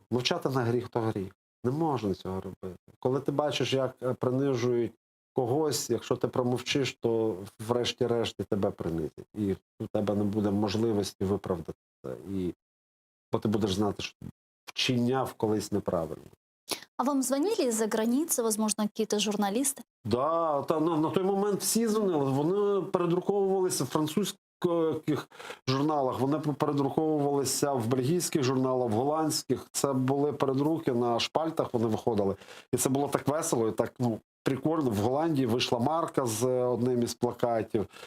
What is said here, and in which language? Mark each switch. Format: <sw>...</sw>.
<uk>Мовчати на гріх то гріх. Не можна цього робити. Коли ти бачиш, як принижують когось, якщо ти промовчиш, то врешті-решт і тебе принизять. І у тебе не буде можливості виправдати це. Бо ти будеш знати, що вчиняв колись неправильно.</uk> <ru>А вам звонили из-за границы, возможно, какие-то журналисты?</ru> <uk>Да, на той момент всі дзвонили. Вони передруковувалися в французьких журналах, вони передруковувалися в бельгійських журналах, в голландських. Це були передруки на шпальтах, вони виходили. І це було так весело, і так прикольно. В Голландії вийшла марка з одним із плакатів.</uk>